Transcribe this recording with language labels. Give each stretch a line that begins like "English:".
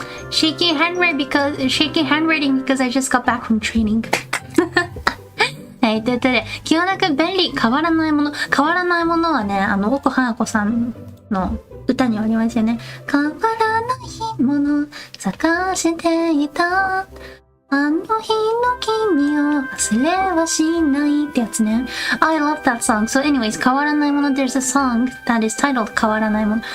English: Shaking handwriting because I just got back from training.
Japanese: はい。ということで、気がなく便利、変わらないもの。変わらないものはね、奥花子さんの歌にはありますよね。変わらないもの、探していた。あの日の君を忘れはしないってやつね。
English: I love that song. So anyways, 変わらないもの there's a song that is titled 変わらないもの。